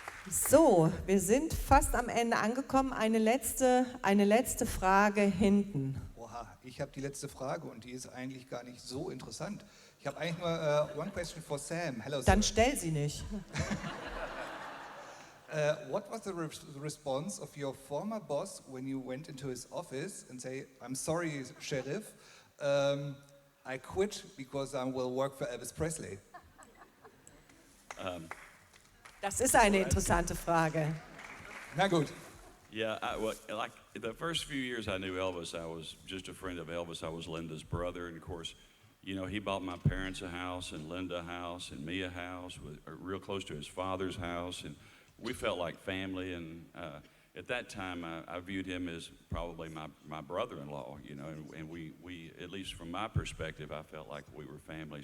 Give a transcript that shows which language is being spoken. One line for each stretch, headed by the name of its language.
German: So, wir sind fast am Ende angekommen. Eine letzte Frage hinten. Oha, ich habe die letzte Frage und die ist eigentlich gar nicht so interessant. Ich habe eigentlich nur
English: one question for Sam. Hello,
German: Dann
English: Sam.
German: stell sie nicht.
English: What was the response of your former boss when you went into his office and say, I'm sorry, Sheriff, I quit because I will work for Elvis Presley?
German: Das ist eine interessante Frage. Na gut.
English: Yeah, like the first few years I knew Elvis, I was just a friend of Elvis. I was Linda's brother, and of course, you know, he bought my parents a house, and Linda a house, and me a house, real close to his father's house, and we felt like family. And at that time, I viewed him as probably my brother-in-law, you know, and we, at least from my perspective, I felt like we were family.